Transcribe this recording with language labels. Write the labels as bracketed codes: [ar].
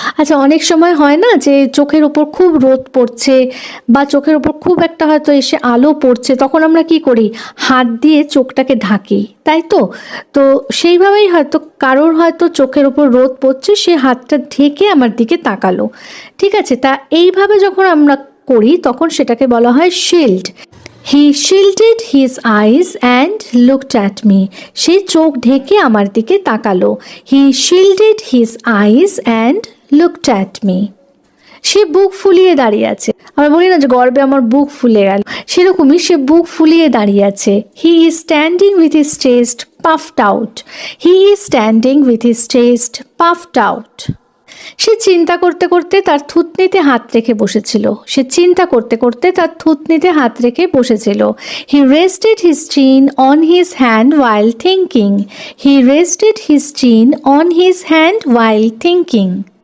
[bn] আচ্ছা, অনেক সময় হয় না যে চোখের ওপর খুব রোদ পড়ছে বা চোখের ওপর খুব একটা হয়তো এসে আলো পড়ছে, তখন আমরা কি করি, হাত দিয়ে চোখটাকে ঢাকি, তাই তো? তো সেইভাবেই হয়তো কারোর হয়তো চোখের ওপর রোদ পড়ছে, সে হাতটা ঢেকে আমার দিকে তাকালো। ঠিক আছে, তা এইভাবে যখন আমরা করি তখন সেটাকে বলা হয় shield. [en] He shielded his eyes and looked at me. [bn] সে চোখ ঢেকে আমার দিকে তাকালো। [en] He shielded his eyes and looked at me. [bn] সে বুক ফুলিয়ে দাঁড়িয়ে আছে। আমরা বলি না যে গর্বে আমার বুক ফুলে গেল, সেরকমই সে বুক ফুলিয়ে দাঁড়িয়ে আছে। [en] He is standing with his chest puffed out. He is standing with his chest puffed out. [bn] সে চিন্তা করতে করতে তার থুতনিতে হাত রেখে বসেছিল। সে চিন্তা করতে করতে তার থুতনিতে হাত রেখে বসেছিল। [en] He rested his chin on his hand while thinking. He rested his chin on his hand while thinking.